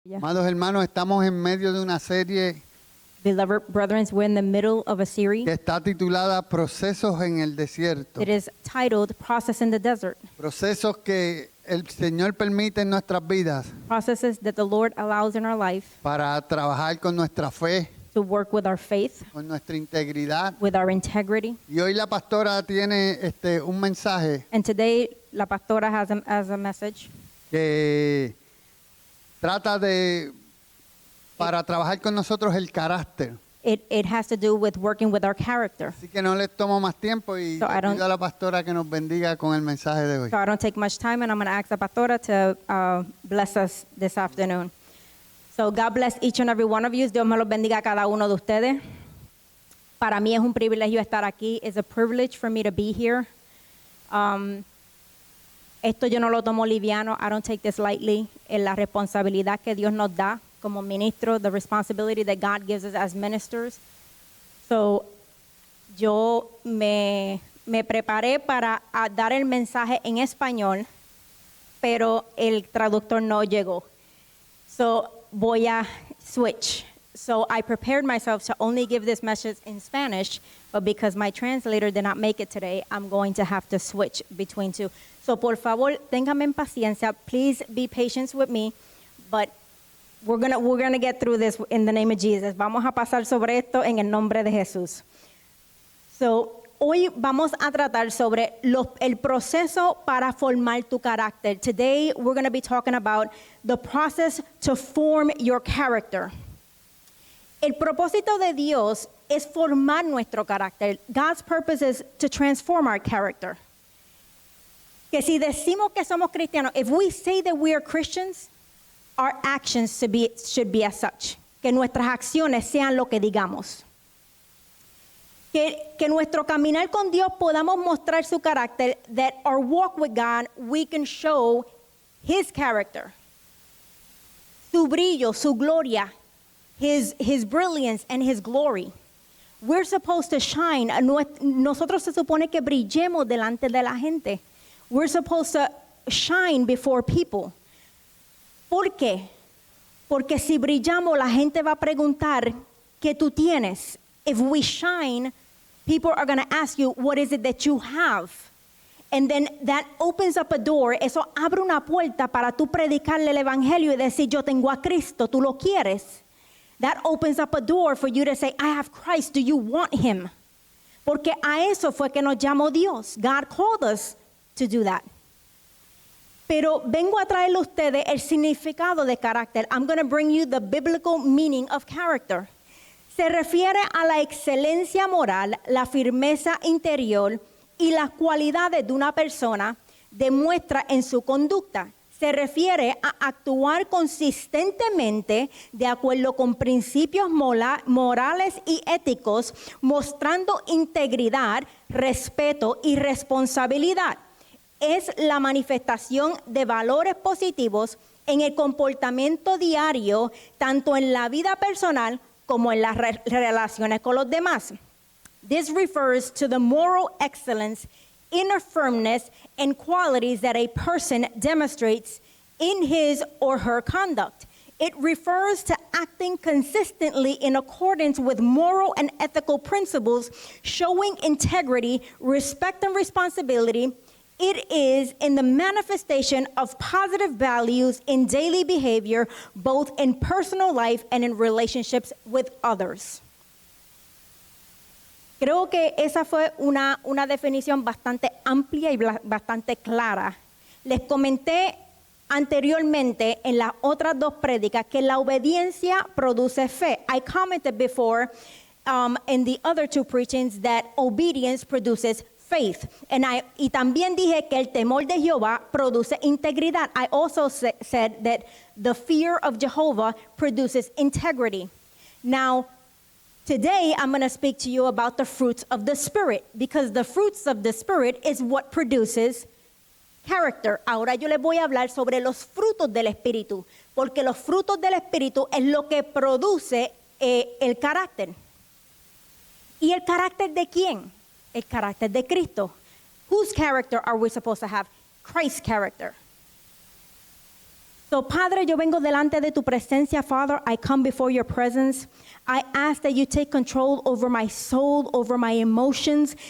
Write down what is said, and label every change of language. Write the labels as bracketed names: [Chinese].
[Spanish] Amados hermanos, estamos en medio de una serie [English] Beloved brethren, we're in the middle of a series [Spanish] que está titulada Procesos en el Desierto. [English] that is titled Process in the Desert. [Spanish] Procesos que el Señor permite en nuestras vidas [English] Processes that the Lord allows in our life [Spanish] para trabajar con nuestra fe, [English] to work with our faith, [Spanish] con nuestra integridad. [English] with our integrity. [Spanish] Y hoy la pastora tiene un mensaje [English] And today, La Pastora has a message [Spanish] que trata para trabajar con nosotros el carácter. [English] It has to do with working with our character. [Spanish] Así que no les tomo más tiempo y [English] So I don't- [Spanish] pido a la pastora que nos bendiga con el mensaje de hoy. [English] So I don't take much time, and I'm going to ask the Pastora to bless us this afternoon. So God bless each and every one of you. [Spanish] Dios me los bendiga a cada uno de ustedes. Para mí es un privilegio estar aquí. [English] It's a privilege for me to be here. [Spanish] Esto yo no lo tomo liviano. [English] I don't take this lightly. [Spanish] En la responsabilidad que Dios nos da como ministro, [English] the responsibility that God gives us as ministers. [Spanish] So, yo me preparé para dar el mensaje en español, pero el traductor no llegó. So, voy a switch. [English] So, I prepared myself to only give this message in Spanish, but because my translator did not make it today, I'm going to have to switch between two. [Spanish] So, por favor, ténganme paciencia. [English] Please be patient with me, but we're gonna get through this in the name of Jesus. [Spanish] Vamos a pasar sobre esto en el nombre de Jesús. So, hoy vamos a tratar sobre el proceso para formar tu carácter. [English] Today, we're going to be talking about the process to form your character. [Spanish] El propósito de Dios es formar nuestro carácter. [English] God's purpose is to transform our character. [Spanish] Que si decimos que somos cristianos, [English] if we say that we are Christians, our actions should be as such. [Spanish] Que nuestras acciones sean lo que digamos. Que nuestro caminar con Dios podamos mostrar su carácter, [English] that our walk with God, we can show His character. [Spanish] Su brillo, su gloria, [English] His brilliance and His glory. We're supposed to shine. [Spanish] Nosotros se supone que brillemos delante de la gente. [English] We're supposed to shine before people. [Spanish] ¿Por qué? Porque si brillamos, la gente va a preguntar ¿qué tú tienes? [English] If we shine, people are going to ask you, what is it that you have? And then that opens up a door. [Spanish] Eso abre una puerta para tú predicarle el evangelio y decir, yo tengo a Cristo, ¿tú lo quieres? [English] That opens up a door for you to say, I have Christ, do you want Him? [Spanish] Porque a eso fue que nos llamó Dios. [English] God called us to do that. [Spanish] Pero vengo a traerle a ustedes el significado de carácter. [English] I'm going to bring you the biblical meaning of character. [Spanish] Se refiere a la excelencia moral, la firmeza interior y las cualidades de una persona demuestra en su conducta. Se refiere a actuar consistentemente de acuerdo con principios morales y éticos, mostrando integridad, respeto y responsabilidad. Es la manifestación de valores positivos en el comportamiento diario, tanto en la vida personal como en las relaciones con los demás. [English] This refers to the moral excellence, inner firmness, and qualities that a person demonstrates in his or her conduct. It refers to acting consistently in accordance with moral and ethical principles, showing integrity, respect, and responsibility. It is in the manifestation of positive values in daily behavior, both in personal life and in relationships with others. [Spanish] Creo que esa fue una definición bastante amplia y bastante clara. Les comenté anteriormente en las otras dos prédicas que la obediencia produce fe. [English] I commented before in the other two preachings that obedience produces faith. [Spanish] Y también dije que el temor de Jehová produce integridad. [English] I also said that the fear of Jehovah produces integrity. Now, today I'm going to speak to you about the fruits of the Spirit, because the fruits of the Spirit is what produces character. [Spanish] Ahora yo les voy a hablar sobre los frutos del Espíritu, porque los frutos del Espíritu es lo que produce el carácter. ¿Y el carácter de quién? El carácter de Cristo. [English] Whose character are we supposed to have? Christ's character. So, [Spanish] Padre, yo vengo delante de tu presencia, [English] Father. I come before your presence. I ask that you take control over my soul, over my emotions.